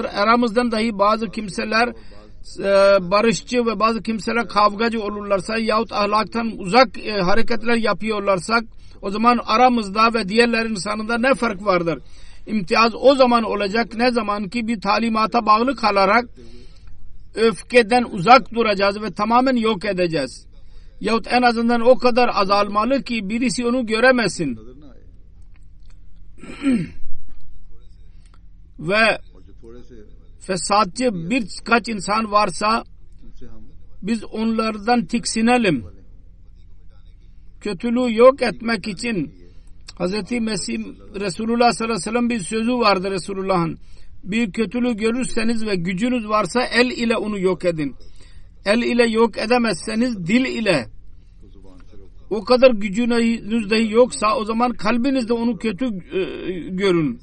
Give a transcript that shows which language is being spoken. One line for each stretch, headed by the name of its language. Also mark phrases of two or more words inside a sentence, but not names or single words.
Turkish: Aramızdan dahi bazı kimseler barışçı ve bazı kimseler kavgacı olurlarsa yahut ahlaktan uzak hareketler yapıyorlarsak o zaman aramızda ve diğerler insanında ne fark vardır? İmtiyaz o zaman olacak ne zaman ki bir talimata bağlı kalarak öfkeden uzak duracağız ve tamamen yok edeceğiz. Yahut en azından o kadar azalmalı ki birisi onu göremesin.
Urdu: نظر نہ آئے.
Turkish: Ve
Urdu: اور جو تھوڑے سے
Turkish: fesatçı birkaç insan varsa
Urdu: ان سے ہم
Turkish: biz onlardan tiksinelim. Kötülüğü yok etmek için Hazreti Mesih Resulullah
Arabic: صلى الله عليه وسلم
Turkish: bir sözü vardı Resulullah'ın. Bir kötülüğü görürseniz ve gücünüz varsa el ile onu yok edin. El ile yok edemezseniz dil ile, o kadar gücünüz dahi yoksa o zaman kalbinizde onu kötü görün.